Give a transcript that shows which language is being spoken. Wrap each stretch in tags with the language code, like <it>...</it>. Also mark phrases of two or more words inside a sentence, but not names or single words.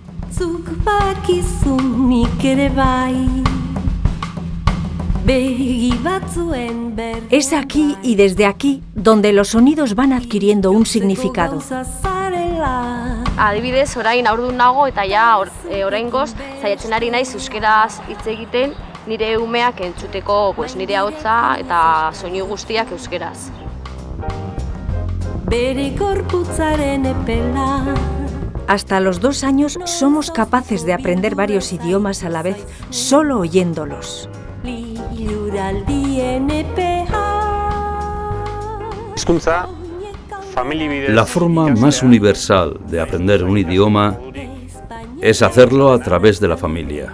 <eu>Zuk bakizu nik ere bai.</eu> <es>Es aquí y desde aquí donde los sonidos van adquiriendo un significado.</es> <eu>Adibidez, orain haurdun nago eta ja oraingoz saiatzen ari naiz euskeraz hitz egiten nire umeak entzuteko nire ahotsa eta soinu guztiak euskeraz. Bere gorputzaren epela.</eu> <es>Hasta los 2 años somos capaces de aprender varios idiomas a la vez solo oyéndolos. La forma más universal de aprender un idioma es hacerlo a través de la familia.</es>